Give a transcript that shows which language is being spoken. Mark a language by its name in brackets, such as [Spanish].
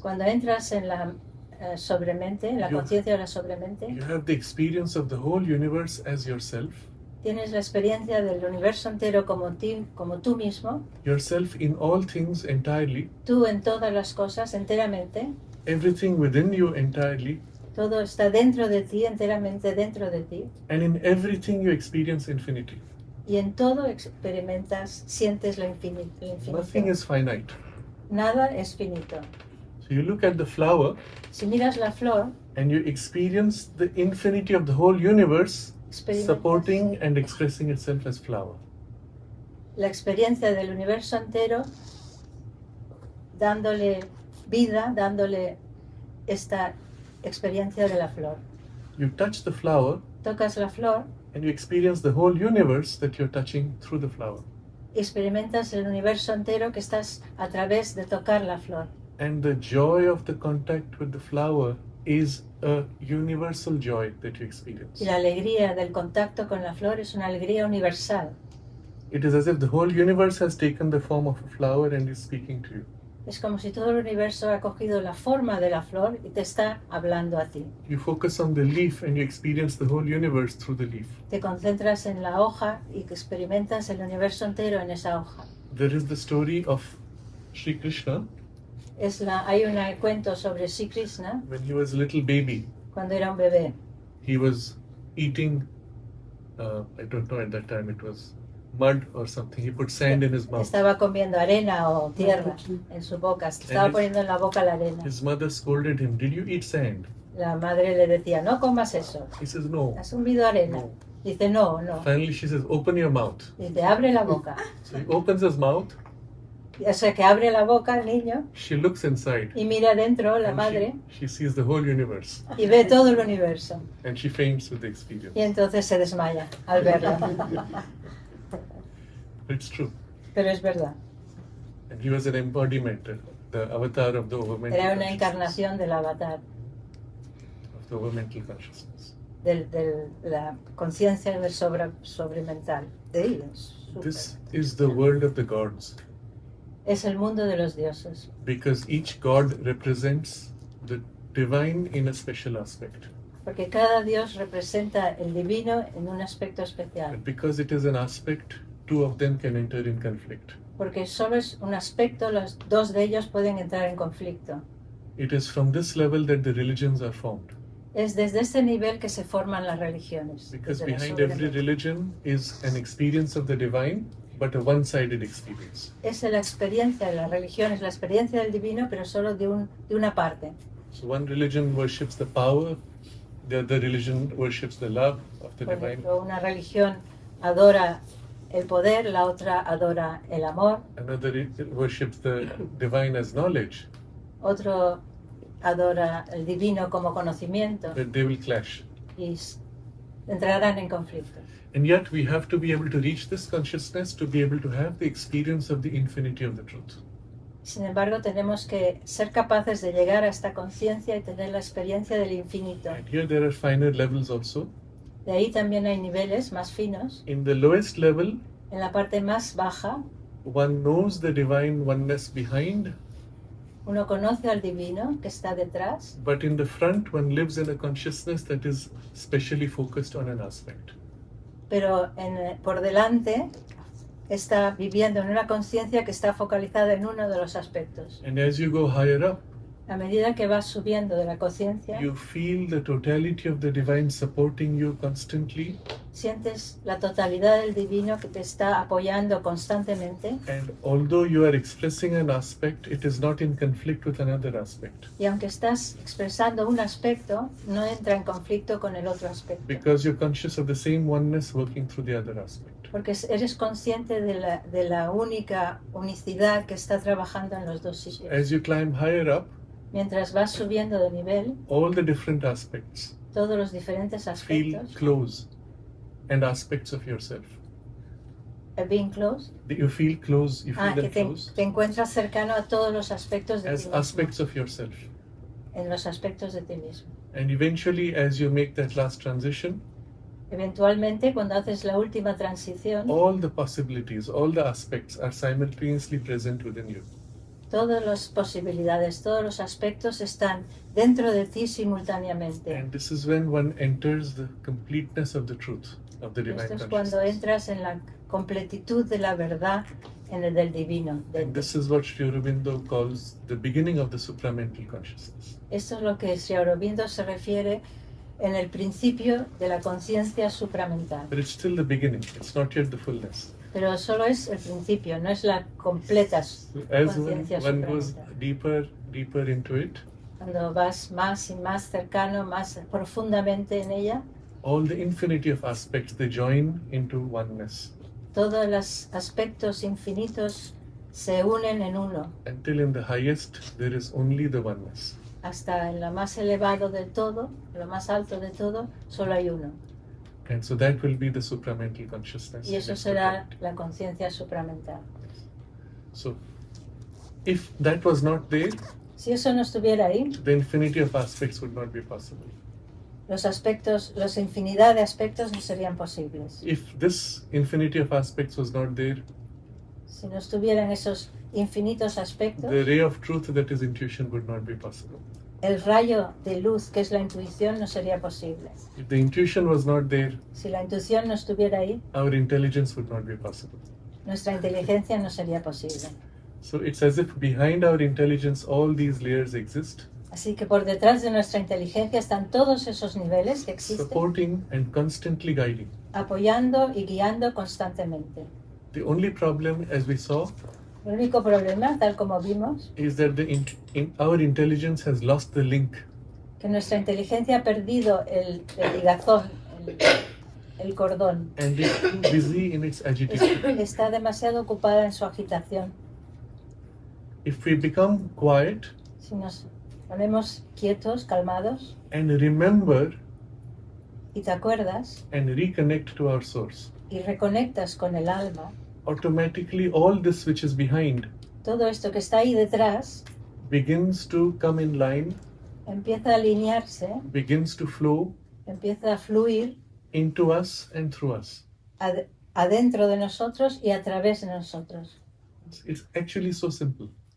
[Spanish] Cuando entras en la sobremente, en la Yo- conciencia de la sobremente, [English] you have the experience of the whole universe as yourself, [Spanish] tienes la experiencia del universo entero como tú mismo, [English] yourself in all things entirely, [Spanish] tú en todas las cosas enteramente, [English] everything within you entirely, [Spanish] todo está dentro de ti, enteramente dentro de ti, [English] and in everything you experience infinity. [Spanish] y en todo experimentas, sientes lo infinito. [English] Nothing is finite. [Spanish] Nada es finito. [English] So you look at the flower [Spanish] Si miras la flor, [English] and you experience the infinity of the whole universe [Spanish] experimentas [English] supporting and expressing itself as flower. [Spanish] la experiencia del universo entero dándole vida, dándole esta experiencia de la flor. [English] You touch the flower [Spanish] Tocas la flor [English] And you experience the whole universe that you're touching through the flower. [Spanish] Experimentas el universo entero que estás a través de tocar la flor. [English] And the joy of the contact with the flower is a universal joy that you experience. [Spanish] Y la alegría del contacto con la flor es una alegría universal. [English] It is as if the whole universe has taken the form of a flower and is speaking to you. [Spanish] Es como si todo el universo ha cogido la forma de la flor y te está hablando a ti. [English] You focus on the leaf and you experience the whole universe through the leaf. [Spanish] Te concentras en la hoja y experimentas el universo entero en esa hoja. [English] There is the story of Sri Krishna [Spanish] Hay un cuento sobre Sri Krishna [English] when he was a little baby. [Spanish] cuando era un bebé. [English] He was eating, I don't know, at that time it was mud or something. He put sand in his mouth. [Spanish] Estaba comiendo arena o tierra en su boca. Estaba poniendo en la boca la arena. [English] His mother scolded him, "Did you eat sand?" [Spanish] La madre le decía, no comas eso. [English] He says, "No." [Spanish] ¿Has comido arena? No. Dice, no, no. [English] Finally she says, "Open your mouth." [Spanish] Dice, abre la boca. [English] So he opens his mouth. [Spanish] O sea, que abre la boca el niño [English] She looks inside. [Spanish] y mira dentro la [English] And [Spanish] madre [English] she sees the whole universe. [Spanish] y ve todo el universo. [English] And she faints with the experience. [Spanish] Y entonces se desmaya al verlo. [English] It's true. [Spanish] Pero es verdad. [English] And he was an embodiment, the avatar of the overmental [Spanish] Era una [English] consciousness. [Spanish] encarnación del avatar, [English] Of the overmental consciousness. [Spanish] de la conciencia del sobremental. De ellos. [English] This is the world of the gods. [Spanish] Es el mundo de los dioses. [English] Because each god represents the divine in a special aspect. [Spanish] Porque cada dios representa el divino en un aspecto especial. [English] And because it is an aspect, two of them can enter in conflict. [Spanish] Porque solo es un aspecto, los dos de ellos pueden entrar en conflicto. [English] It is from this level that the religions are formed. [Spanish] Es desde este nivel que se forman las religiones. [English] Because [Spanish] desde la [English] behind every [Spanish] soberanía. [English] religion is an experience of the divine, but a one-sided experience. [Spanish] Es la experiencia de la religión, es la experiencia del divino, pero solo de una parte. [English] So one religion worships the power, the other religion worships the love of the [Spanish] Por [English] divine. [Spanish] ejemplo, una religión adora el poder, la otra adora el amor, [English] Another worships the divine as knowledge, [Spanish] otro adora el divino como conocimiento [English] but they will clash. [Spanish] y entrarán en conflicto. [English] And yet we have to be able to reach this consciousness to be able to have the experience of the infinity of the truth. [Spanish] Sin embargo, tenemos que ser capaces de llegar a esta conciencia y tener la experiencia del infinito. [English] And here there are finer levels also. [Spanish] De ahí también hay niveles más finos. [English] In the lowest level, [Spanish] En la parte más baja, [English] one knows the divine oneness behind, [Spanish] uno conoce al divino que está detrás, [English] but in the front one lives in a consciousness that is specially focused on an aspect. [Spanish] pero por delante está viviendo en una conciencia que está focalizada en uno de los aspectos. [English] And as you go higher up, [Spanish] A medida que vas subiendo de la conciencia, [English] you feel the totality of the divine supporting you constantly, [Spanish] sientes la totalidad del divino que te está apoyando constantemente, [English] and although you are expressing an aspect, it is not in conflict with another aspect, [Spanish] y aunque estás expresando un aspecto, no entra en conflicto con el otro aspecto, [English] because you're conscious of the same oneness working through the other aspect. [Spanish] porque eres consciente de la única unicidad que está trabajando en los dos sitios. [English] As you climb higher up, [Spanish] Mientras vas subiendo de nivel, [English] all the different aspects [Spanish] todos los diferentes [English] feel [Spanish] aspectos, [English] close, and aspects of yourself. being close, You feel close, you feel [Spanish] que [English] them close [Spanish] te encuentras cercano a todos los aspectos de ti [English] as [Spanish] mismo, [English] aspects of yourself. [Spanish] en los aspectos de ti mismo. [English] And eventually, as you make that last transition, [Spanish] Eventualmente, cuando haces la última transición, [English] all the possibilities, all the aspects are simultaneously present within you. [Spanish] todas las posibilidades, todos los aspectos están dentro de ti simultáneamente. [English] And this is when one enters the completeness of the truth, of the divine [Spanish] Esto es cuando [English] consciousness. [Spanish] entras en la completitud de la verdad, en el del divino. [English] And this is what Sri Aurobindo calls the beginning of the supramental consciousness. [Spanish] Esto es lo que Sri Aurobindo se refiere en el principio de la conciencia supramental. [English] But it's still the beginning, it's not yet the fullness. [Spanish] Pero solo es el principio, no es la completa [English] As [Spanish] conciencia [English] one goes [Spanish] supramental. [English] deeper into it, [Spanish] Cuando vas más y más cercano, más profundamente en ella, [English] all the infinity of aspects, they join into oneness. [Spanish] todos los aspectos infinitos se unen en uno, [English] Until in the highest, there is only the oneness. [Spanish] hasta en lo más elevado de todo, en lo más alto de todo, solo hay uno. [English] And so that will be the supramental consciousness. [Spanish] Y eso será la conciencia supramental. [English] So, if that was not there, [Spanish] Si eso no estuviera ahí, [English] the infinity of aspects would not be possible. [Spanish] los infinidad de aspectos no serían posibles. [English] If this infinity of aspects was not there, [Spanish] Si no estuvieran esos infinitos aspectos, [English] the ray of truth that is intuition would not be possible. [Spanish] el rayo de luz que es la intuición no sería posible. [English] If the intuition was not there, [Spanish] Si la intuición no estuviera ahí, [English] our intelligence would not be possible. [Spanish] nuestra inteligencia no sería posible. [English] So it's as if behind our intelligence all these layers exist, [Spanish] Así que por detrás de nuestra inteligencia están todos esos niveles que existen, [English] supporting and constantly guiding. [Spanish] apoyando y guiando constantemente. [English] The only problem, as we saw, [Spanish] El único problema, tal como vimos, [English] is that our intelligence has lost the link. [Spanish] que nuestra inteligencia ha perdido el ligazón, el cordón. [English] And is too busy in its agitation. [Spanish] Está demasiado ocupada en su agitación. [English] If we become quiet [Spanish] Si nos ponemos quietos, calmados, [English] and remember [Spanish] y te acuerdas [English] and reconnect to our source, [Spanish] y reconectas con el alma, [English] automatically all this which is behind [Spanish] todo esto que está ahí detrás [English] begins to come in line, [Spanish] empieza a alinearse, [English] begins to flow [Spanish] empieza a fluir [English] into us and through us. [Spanish] adentro de nosotros y a través de nosotros. [English] It's actually so simple.